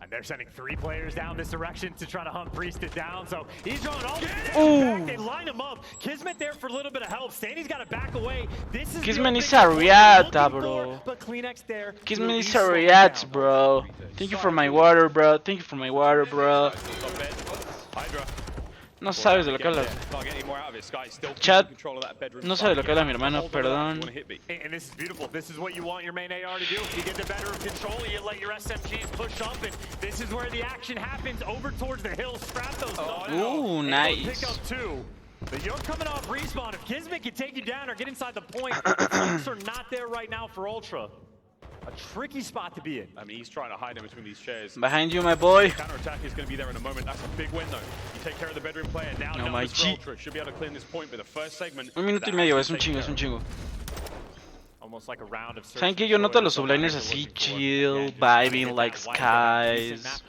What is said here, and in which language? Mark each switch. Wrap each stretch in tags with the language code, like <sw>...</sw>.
<en>And they're sending 3 players down this direction to try to hunt Priester down. So he's drawing all the back. They line him up. Kismet there for a little bit of help. SnD's got to back away. This is Kismet needs a react, bro. But Kleenex there. Kismet needs a react, bro. Thank you for my water, bro. Thank you for my water, bro. Hydra.</en> <es>No sabes de lo que hablas. Chat, no sabe lo que habla mi hermano, perdón.</es> <en>And this is beautiful. This is what you want your main AR to do. You get the better of control, you let your SMGs push up, and this is where the action happens over towards the hill. Scrap those. Ooh, nice. Pick up 2. But you're coming off respawn. If Kismet can take you down or get inside the point, the flanks are not there right now for Ultra. A tricky spot to be in. I mean, he's trying to hide in between these chairs. Behind you, my boy. Counter attack is going to be there in a moment. That's a big win, though. You take care of the bedroom player. Now, No, my G. Ultra should be able to clean this point with the first segment.</en> <es>Un minuto y medio, es un chingo, es un chingo.</es> <en>Almost like a round of</en> <es>¿Saben qué? Yo noto a los subliners así,</es> <en>chill, vibing like skies.</en>